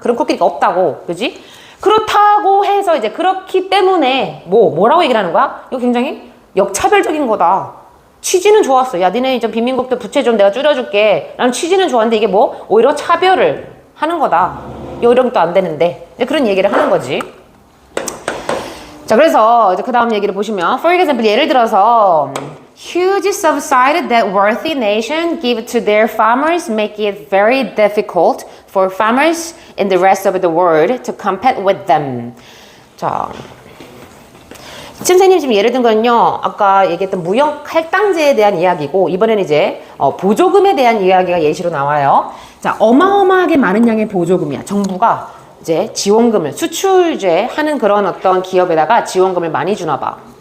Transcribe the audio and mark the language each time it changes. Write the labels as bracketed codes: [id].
[ko] 그런 코끼리가 없다고. 그지? 그렇다고 해서 이제 그렇기 때문에 뭐라고 얘기를 하는 거야? 이거 굉장히 역차별적인 거다. 취지는 좋았어. 야 니네 이제 빈민국들 부채 좀 내가 줄여줄게. 나는 취지는 좋았는데 이게 오히려 차별을 하는 거다. 요령도 안 되는데. 그런 얘기를 하는 거지. 자, 그래서 이제 그 다음 얘기를 보시면, [en] for example, [ko] 예를 들어서 [en] huge subsidy that wealthy nation give to their farmers make it very difficult for farmers in the rest of the world to compete with them. [ko] 자, 선생님 지금 예를 든 건요, 아까 얘기했던 무역 할당제에 대한 이야기고, 이번에는 이제 보조금에 대한 이야기가 예시로 나와요. 자, 어마어마하게 많은 양의 보조금이야. 정부가 이제 지원금을, 수출제 하는 그런 어떤 기업에다가 지원금을 많이 주나 봐.